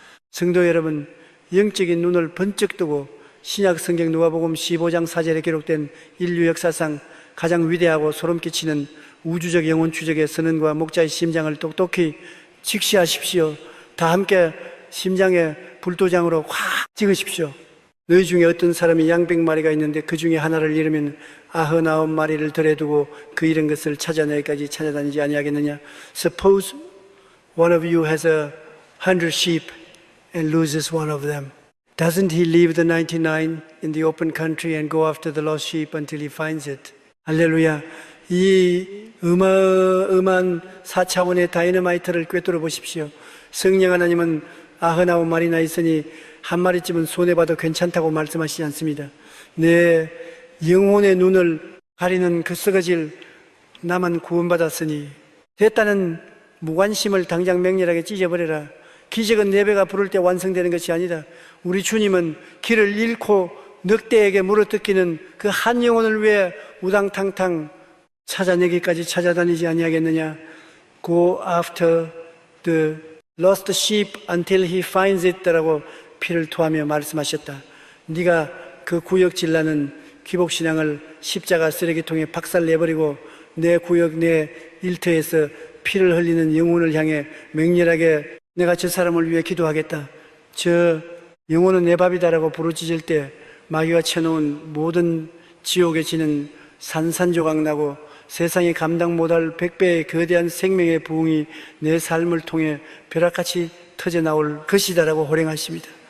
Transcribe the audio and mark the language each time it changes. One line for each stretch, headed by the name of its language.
Korean: 성도 여러분, 영적인 눈을 번쩍 뜨고 신약 성경 누가복음 15장 4절에 기록된 인류 역사상 가장 위대하고 소름 끼치는 우주적 영혼 추적의 선언과 목자의 심장을 똑똑히 직시하십시오. 다 함께 심장에 불도장으로 확 찍으십시오. 너희 중에 어떤 사람이 양백 마리가 있는데 그 중에 하나를 잃으면 99마리를 들여두고 그 잃은 것을 찾아내기까지 찾아다니지 아니하겠느냐.
English: Suppose one of you has 100 sheep and loses one of them. Doesn't he leave the 99 in the open country and go after the lost sheep until he finds it?
Korean: 할렐루야. 이 어마어마한 4차원의 다이너마이트를 꿰뚫어 보십시오. 성령 하나님은 99마리나 있으니 한 마리쯤은 손해봐도 괜찮다고 말씀하시지 않습니다. 내 영혼의 눈을 가리는 그 썩어질 나만 구원받았으니 됐다는 무관심을 당장 맹렬하게 찢어버려라. 기적은 네 배가 부를 때 완성되는 것이 아니다. 우리 주님은 길을 잃고 늑대에게 물어뜯기는 그 한 영혼을 위해 우당탕탕 찾아내기까지 찾아다니지 아니하겠느냐.
English: Go after the lost sheep until he finds it
Korean: 라고 피를 토하며 말씀하셨다. 네가 그 구역질나는 기복신앙을 십자가 쓰레기통에 박살내버리고 내 구역 내 일터에서 피를 흘리는 영혼을 향해 맹렬하게 내가 저 사람을 위해 기도하겠다. 저 영혼은 내 밥이다라고 부르짖을 때 마귀가 쳐놓은 모든 지옥에 지는 산산조각 나고 세상에 감당 못할 100배의 거대한 생명의 부흥이 내 삶을 통해 벼락같이 터져나올 것이다라고 호령하십니다.